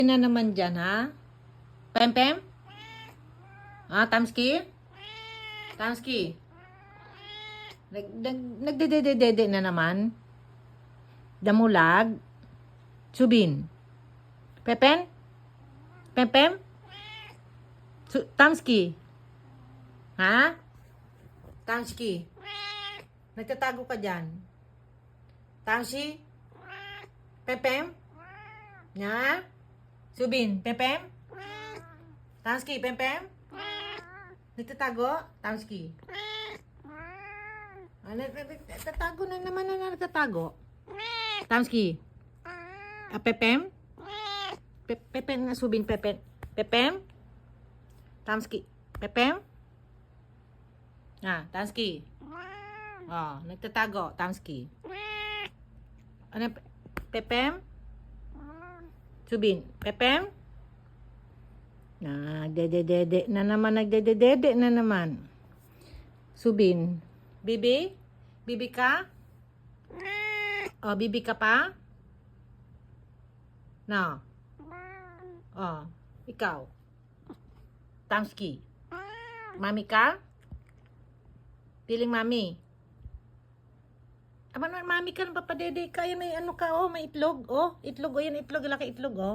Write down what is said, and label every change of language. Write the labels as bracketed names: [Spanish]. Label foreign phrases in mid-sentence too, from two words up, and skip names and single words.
[Filipino] Na naman dyan, ha? Pem-pem? Ah, Tamski? Tamski? Nagdededede na naman? Damulag? Subin? Pepen? Pem-pem? Tamski? Ha? Tamski? Nagtatago ka dyan? Tamsi? Pem-pem? Ha? Subin? Pem-pem? Tamski? Pem-pem? Nagtatago? Tamski? Nagtatago na naman na nagtatago. Tamski? Pepem? Pepem na subin, Pepem? Pepem? Tamski? Pepem? Tamski? Oh, nagtatago, Tamski. Ano? Pepem? Subin, Pepem? Nagdedede na naman. Subin, Bibi? Bibi ka? Oh, bibi ka pa? No. Oh, ikaw. Tamski. Mami ka? Piling mami. Mami ka ng papadede. Kaya may ano ka, oh, may itlog. Oh, itlog, oh, yan itlog, laki itlog, oh.